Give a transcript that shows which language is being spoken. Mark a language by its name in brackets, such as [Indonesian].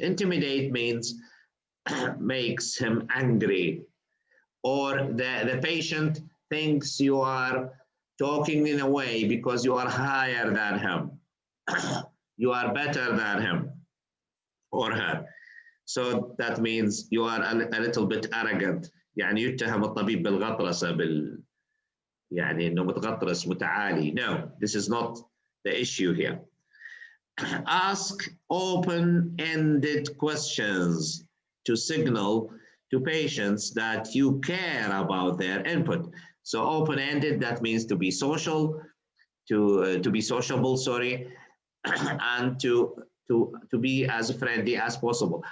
[English] Intimidate means makes him angry, or the patient thinks you are talking in a way because you are higher than him. You are better than him or her. So that means you are a little bit arrogant. [Arabic] يعني يتهم الطبيب بالغطرسة يعني إنه متغطرس متعالي. [English] No, this is not the issue here. Ask open-ended questions to signal to patients that you care about their input. So open-ended, that means to be social, to be sociable, sorry, and to be as friendly as possible.